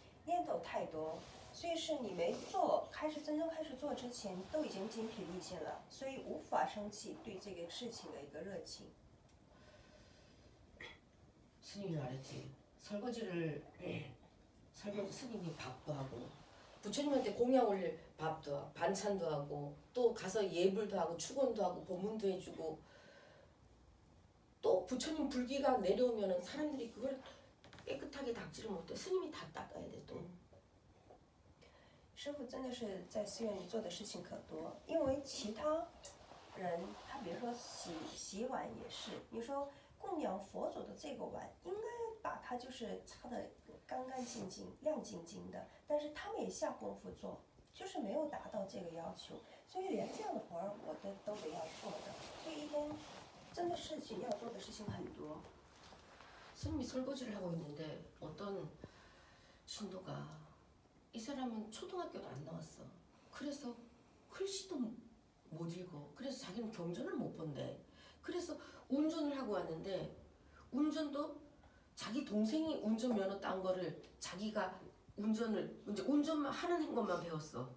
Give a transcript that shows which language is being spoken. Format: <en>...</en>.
<zh>念头太多，所以是你没做，真正开始做之前都已经精疲力尽了，所以无法升起对这个事情的一个热情。</zh> <ko>스님이 말했지. 설거지를 스님이 밥도 하고 부처님한테 공양 올릴 밥도 하고 반찬도 하고 또 가서 예불도 하고 축원도 하고 법문도 해주고 또 부처님 불기가 내려오면은 사람들이 그걸 깨끗하게 닦지를 못해. 스님이 다 닦아야 돼 또.</ko> <zh>师傅真的是在寺院里做的事情可多，因为其他人他比如说洗碗也是，你说供养佛祖的这个碗，应该把它就是擦得干干净净、亮晶晶的，但是他们也下功夫做，就是没有达到这个要求，所以连这样的活儿我都得要做的，所以一天真的事情要做的事情很多。</zh> <ko>스님이 설거지를 하고 있는데 어떤 신도가 이 사람은 초등학교도 안 나왔어. 그래서 글씨도 못 읽어. 그래서 자기는 경전을 못 본대. 그래서 운전을 하고 왔는데 운전도 자기 동생이 운전면허 딴 거를 자기가 이제 운전만 하는 것만 배웠어.</ko>